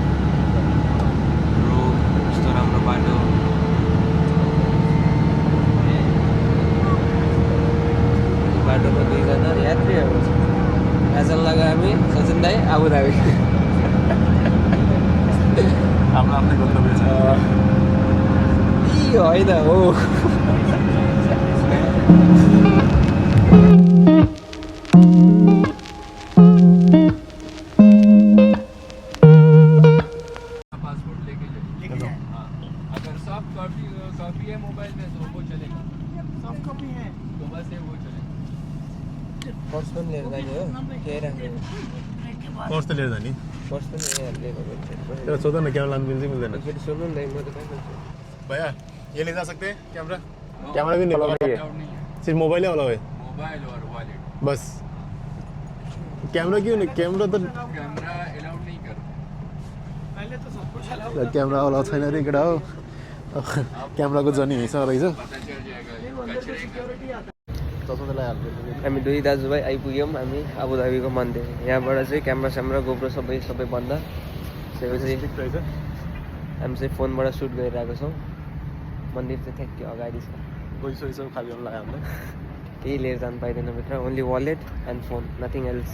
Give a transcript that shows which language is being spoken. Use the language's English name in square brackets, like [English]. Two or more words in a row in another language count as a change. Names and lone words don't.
[Nepali] रोड यस्तो राम्रो बाटो। बाटोमा दुईजना यात्रीहरू आज लाग्यो हामी सचिन दाई अबुधाबी आफ्नो आफ्नै गन्तव्य छ। होइन हो [Hindi] कॉपी है मोबाइल में तो वो चलेगा, [English] soft copy [Hindi] है तो बस है वो चलेगा। [Nepali] पर्स पनि लिएर जाने हो केही राख्ने पर्स त लिएर जाने, पर्स पनि लिएको तर सोध न क्यामेरा लानु मिल्छ मिल्दैन। फेरि सोध्नु नि म त कहाँ जान्छु [Hindi] भैया ये ले जा सकते हैं कैमरा भी नहीं अलाउड है, सिर्फ मोबाइल ही अलाउ है। मोबाइल और वॉलेट बस कैमरा क्यों नहीं, कैमरा तो कैमरा अलाउड नहीं कर, पहले तो सब कुछ अलाउड [Nepali] कैमरा अलाउ छैन रे केटा हो। क्यामेराको जर्नी यहीँसँग रहेछ। [Hindi] पता चल जाएगा कचरे का। [Nepali] हामी दुई दाजुभाइ आइपुग्यौँ हामी अबुधाबीको मन्दिर। यहाँबाट चाहिँ क्यामेरा गोप्रो सबै बन्द। त्यसपछि हामी चाहिँ फोनबाट सुट गरिरहेको छौँ। मन्दिर चाहिँ ठ्याक्कै अगाडि छ। गइसो खाली गर्नु लाग्यो हामीलाई, केही लिएर जानु पाइँदैन भित्र, [English] only wallet and phone, nothing else